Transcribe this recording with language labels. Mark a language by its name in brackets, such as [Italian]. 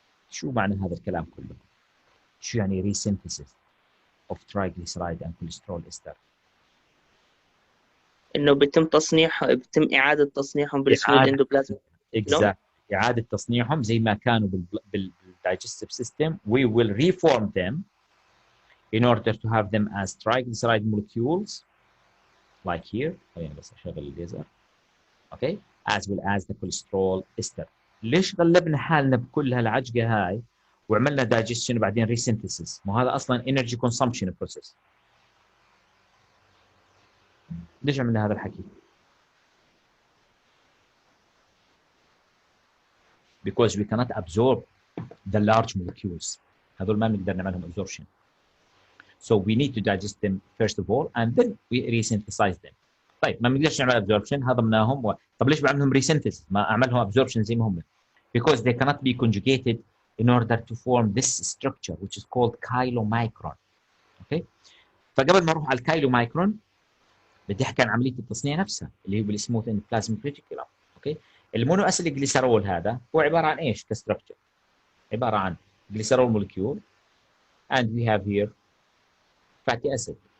[Arabic] شو معنى هذا الكلام كله؟ شو يعني resynthesis of triglyceride and cholesterol ester؟ انه بيتم اعاده تصنيعهم بالسموث اندوبلازم. [English] Exactly. [Arabic] اعاده تصنيعهم زي ما كانوا بالdigestive system. [English] We will reform them in order to have them as triglyceride molecules like here. [Arabic] خلينا بس اشغل الليزر. [English] Okay, as well as the cholesterol ester. [Arabic] ليش غلبنا حالنا بكل هالعجقه هاي وعملنا digestion وبعدين resynthesis؟ ما هذا اصلا energy consumption process. ليش عملنا هذا الحكي؟ [English] because we cannot absorb the large molecules. [Arabic] هذول ما بنقدر نعملهم absorption. [English] So we need to digest them first of all and then we resynthesize them. [Arabic] طيب ما بنقدرش نعمل absorption، هضمناهم طب ليش بعملهم resynthesis؟ ما اعملهم absorption زي ما هم. [English] Because they cannot be conjugated in order to form this structure which is called chylomicron. [Arabic] اوكي فقبل ما اروح على الكايلومايكرون بدي احكي عن عمليه التصنيع نفسها اللي هي بالسموث اند بلازميك ريتيكولم. اوكي المونو اسيد جليسرول هذا هو عباره عن ايش كستركتشر؟ عباره عن جليسرول مولكيول [English] and we have here fatty acid.